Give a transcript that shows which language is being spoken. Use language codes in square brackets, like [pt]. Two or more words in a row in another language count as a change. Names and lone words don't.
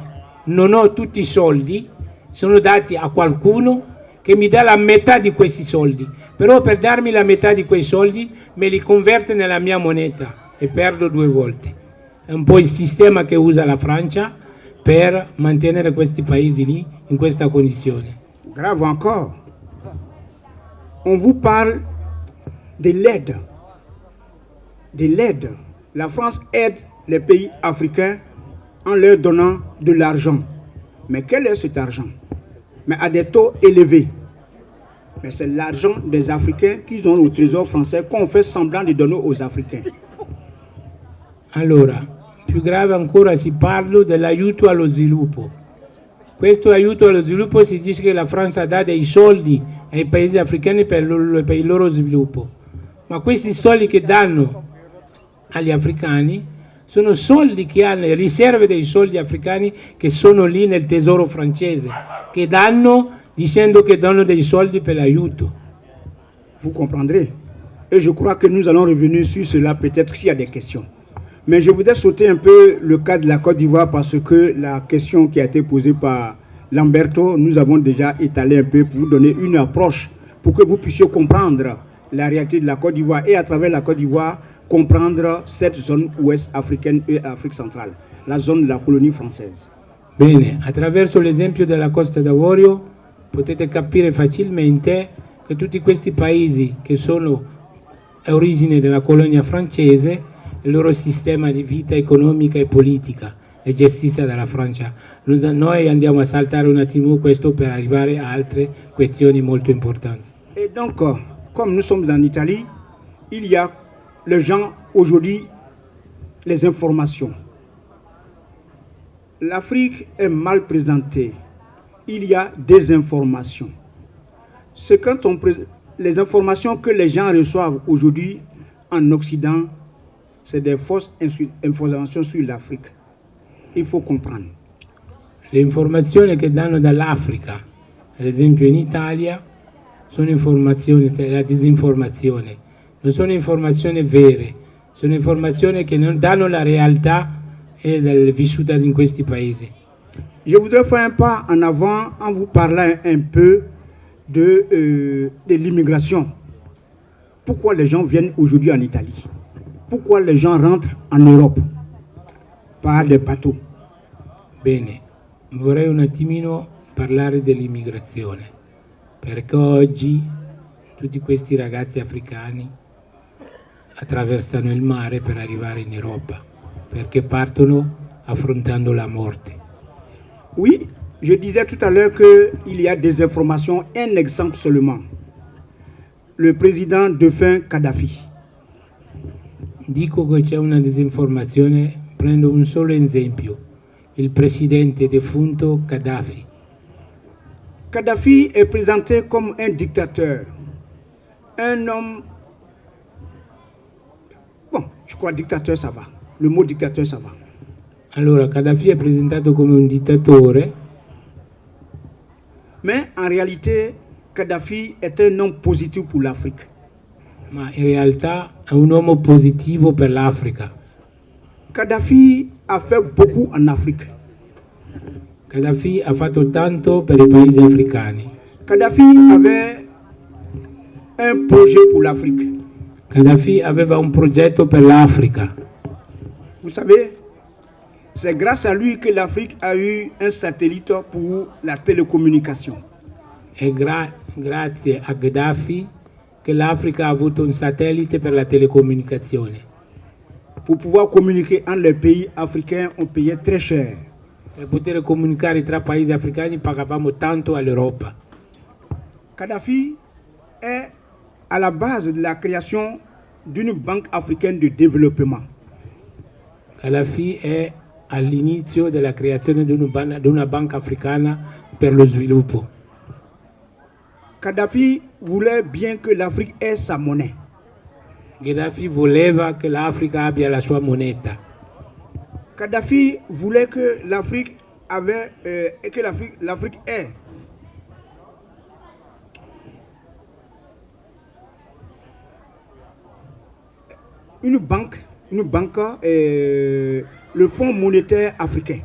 [it] Non ho tutti i soldi, sono dati a qualcuno che mi dà la metà di questi soldi, però per darmi la metà di quei soldi me li converte nella mia moneta e perdo 2 volte. È un po' il sistema che usa la Francia per mantenere questi paesi lì in questa condizione. [fr] Grave encore, on vous parle de l'aide. De l'aide. La France aide les pays africains en leur donnant de l'argent. Mais quel est cet argent? Mais à des taux élevés. Mais c'est l'argent des Africains qu'ils ont au trésor français qu'on fait semblant de donner aux Africains. [it] Allora, più grave ancora si parla dell'aiuto allo sviluppo. Questo aiuto allo sviluppo si dice che la Francia dà dei soldi ai paesi africani per il loro sviluppo. Ma questi soldi che danno agli africani sono soldi che hanno riserve dei soldi africani che sono lì nel tesoro francese, che danno dicendo che danno dei soldi per l'aiuto. [fr] Vous comprendrez. Et je crois que nous allons revenir sur cela peut-être s'il y a des questions. Mais je voudrais sauter un peu le cas de la Côte d'Ivoire parce que la question qui a été posée par Lamberto, nous avons déjà étalé un peu pour vous donner une approche pour que vous puissiez comprendre la réalité de la Côte d'Ivoire et à travers la Côte d'Ivoire comprendre cette zone ouest africaine et Afrique centrale, la zone de la colonie française. [it] Bene, attraverso l'esempio della Costa d'Avorio potete capire facilmente che tutti questi paesi che sono a origine della colonia francese, il loro sistema di vita economica e politica è gestita dalla Francia. Noi andiamo a saltare un attimo questo per arrivare a altre questioni molto importanti. [fr] Et donc, comme nous sommes en Italie, il y a les gens aujourd'hui, les informations. L'Afrique est mal présentée. Il y a des informations. C'est quand les informations que les gens reçoivent aujourd'hui en Occident, c'est des fausses informations sur l'Afrique. Il faut comprendre. [it] Le informazioni che danno dall'Africa, ad esempio in Italia, sono informazioni, la disinformazione, non sono informazioni vere, sono informazioni che non danno la realtà vissuta in questi paesi. [fr] Je voudrais faire un pas en avant en vous parlant un peu de l'immigration. Pourquoi les gens viennent aujourd'hui en Italie? Pourquoi les gens rentrent en Europe par des bateaux? [it] Bene, vorrei un attimino parlare dell'immigrazione, perché oggi tutti questi ragazzi africani attraversano il mare per arrivare in Europa, perché partono affrontando la morte. [fr] Oui, je disais tout à l'heure qu'il y a des informations, un exemple seulement. Le président défunt Kadhafi. [it] Dico che c'è una disinformazione, prendo un solo esempio, il presidente defunto Kadhafi. [fr] Kadhafi est présenté comme un dictateur, un homme... Bon, je crois dictateur ça va, le mot dictateur ça va. [it] Allora, Kadhafi è presentato come un dittatore. [fr] Mais en réalité, Kadhafi est un homme positif pour l'Afrique. [it] Ma in realtà è un uomo positivo per l'Africa. [fr] Kadhafi a fait beaucoup en Afrique. [it] Kadhafi ha fatto tanto per i paesi africani. [fr] Kadhafi avait un projet pour l'Afrique. [it] Kadhafi aveva un progetto per l'Africa. [fr] Vous savez, c'est grâce à lui que l'Afrique a eu un satellite pour la télécommunication. [it] È grazie a Gheddafi che l'Africa ha avuto un satellite per la telecomunicazione. [fr] Pour pouvoir communiquer entre les pays africains, on payait très cher. [it] Per poter comunicare tra paesi africani pagavamo tanto all'Europa. [fr] Kadhafi est à la base de la création d'une banque africaine de développement. [it] Kadhafi è all'inizio della creazione di una banca africana per lo sviluppo. [fr] Kadhafi voulait bien que l'Afrique ait sa monnaie. [it] Gheddafi voleva che l'Africa abbia la sua moneta. [fr] Kadhafi voulait que l'Afrique ait une banque, le Fonds monétaire africain.